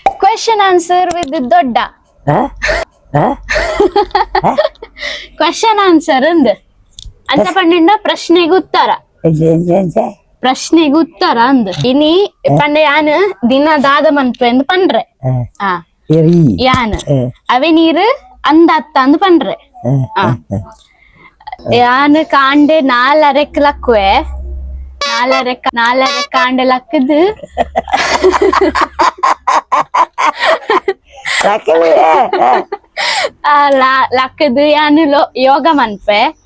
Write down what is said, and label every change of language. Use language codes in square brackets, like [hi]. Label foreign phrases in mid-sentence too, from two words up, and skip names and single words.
[en] question answer with [tcy] ದೊಡ್ಡ [en] question answer [tcy] ಅಂದ್ ಅಂತ ಪಂಡ ಪ್ರಶ್ನೆಗೆ ಉತ್ತರ ಪ್ರಶ್ನೆಗೆ ಉತ್ತರ ಅಂದ್ ಇನಿ ಪಂಡ ಯಾನ್ ದಿನ ದಾದ ಮನ್ಪೆ ಅಂದ್ ಪಂಡ್ರೆ ಯಾನ್ ಅವೇ ನೀರು ಅಂದತ್ತ ಅಂದ್ ಪಂಡ್ರೆ ಯಾನ್ ಕಾಂಡೆ ನಾಲರೆಕ್ ಲಕ್ವೆ ನಾಲರೆ ಕಾಂಡೆ ಲಕ್ಕದು ಲಕ್ಕದು ಯಾನು ಯೋಗ ಮನ್ಪೆ